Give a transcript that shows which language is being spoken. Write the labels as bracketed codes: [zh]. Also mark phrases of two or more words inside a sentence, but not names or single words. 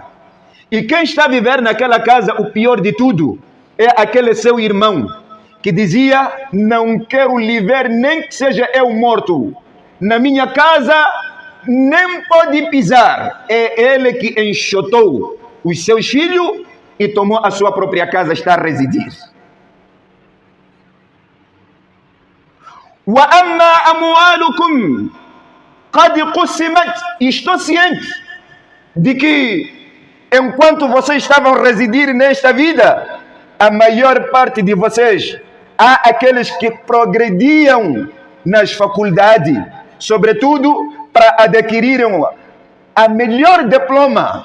[pt] E quem está a viver naquela casa, o pior de tudo, é aquele seu irmão que dizia: não quero lhe ver nem que seja eu morto. Na minha casa nem pode pisar. É ele que enxotou os seus filhos e tomou a sua própria casa, está a residir. [ar] وأما أموالكم قد قسمت. [pt] Estou ciente de que enquanto vocês estavam a residir nesta vida, a maior parte de vocês, há aqueles que progrediam nas faculdades, sobretudo para adquirirem a melhor diploma.